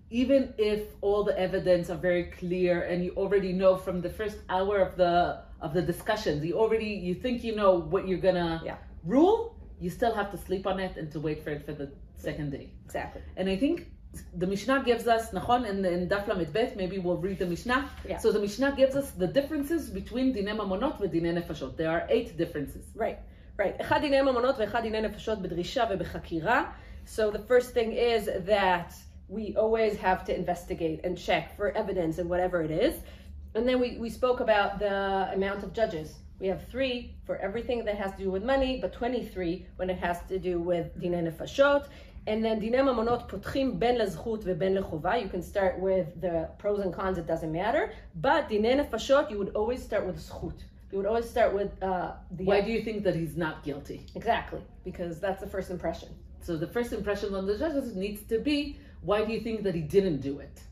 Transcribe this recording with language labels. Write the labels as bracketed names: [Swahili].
[English] Even if all the evidence are very clear and you already know from the first hour of the discussions, you think you know what you're gonna rule, you still have to sleep on it and to wait for it for the second day. Exactly. And I think the Mishnah gives us, nachon, in Daf Lamed Bet, maybe we'll read the Mishnah. Yeah. So the Mishnah gives us the differences between Dinei Mamonot and Dinei Nefashot. There are 8 differences. Right. [Hebrew] אחד דיני ממונות ואחד דיני נפשות בדרישה ובחקירה. [English] So the first thing is that we always have to investigate and check for evidence and whatever it is. And then we spoke about the amount of judges. We have 3 for everything that has to do with money, but 23 when it has to do with [Hebrew] דיני נפשות. [English] And then [Hebrew] דיני ממונות פותחים בין לזכות ובין לחובה. [English] You can start with the pros and cons, it doesn't matter. But [Hebrew] דיני נפשות, [English] you would always start with זכות. You would always start with Why do you think that he's not guilty? Exactly, because that's the first impression. So the first impression on the judges needs to be, why do you think that he didn't do it?